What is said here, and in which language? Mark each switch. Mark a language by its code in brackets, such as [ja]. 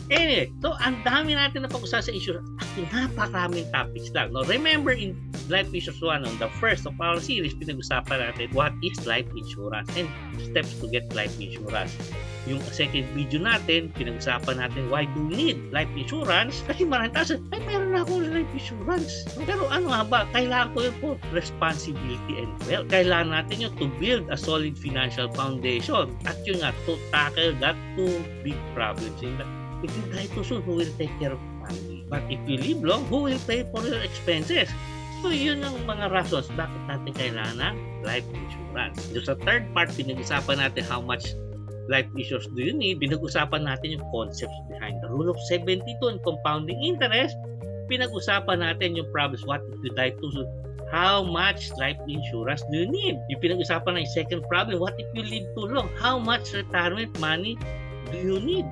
[tl] Anyway, so ang dami natin na pag-usapan sa issue. Napakaraming topics lang. No? [en] Remember in Life Issues 1, on the first of our series, [tl] pinag-usapan natin [en] what is life insurance and steps to get life insurance. [tl] Yung second video natin, pinag-usapan natin [en] why do we need life insurance? [tl] Kasi maraming tao ay meron na ako life insurance. Pero ano nga ba? Kailangan ko yun po [en] responsibility and wealth. [tl] Kailangan natin yun [en] to build a solid financial foundation. [tl] At yun nga, [en] to tackle that two big problems. If you die too soon, who will take care of the family? But if you live long, who will pay for your expenses? [tl] So yun ang mga rations bakit natin kailangan ng life insurance. So sa third part, pinag-usapan natin [en] how much life insurance do you need. [tl] Pinag-usapan natin yung concepts behind the rule of 72 and compounding interest. Pinag-usapan natin yung problems, [en] what if you die too soon? How much life insurance do you need? [tl] Yung pinag-usapan na yung second problem, [en] what if you live too long? How much retirement money do you need?